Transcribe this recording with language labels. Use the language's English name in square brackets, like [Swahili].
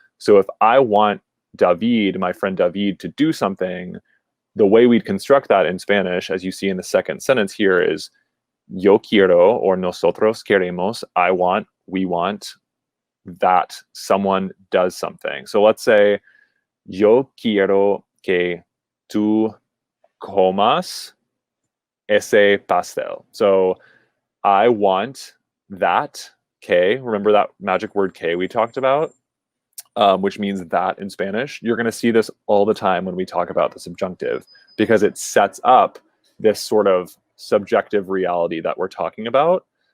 [English] So if I want David, my friend David, to do something, the way we'd construct that in Spanish, as you see in the second sentence here, is [Spanish] yo quiero, [English] or [Spanish] nosotros queremos, [English] I want, we want, that someone does something. So let's say, [Spanish] yo quiero que tú comas ese pastel. [English] So I want that, que, remember that magic word que we talked about, which means that in Spanish. You're going to see this all the time when we talk about the subjunctive, because it sets up this sort of subjective reality that we're talking about.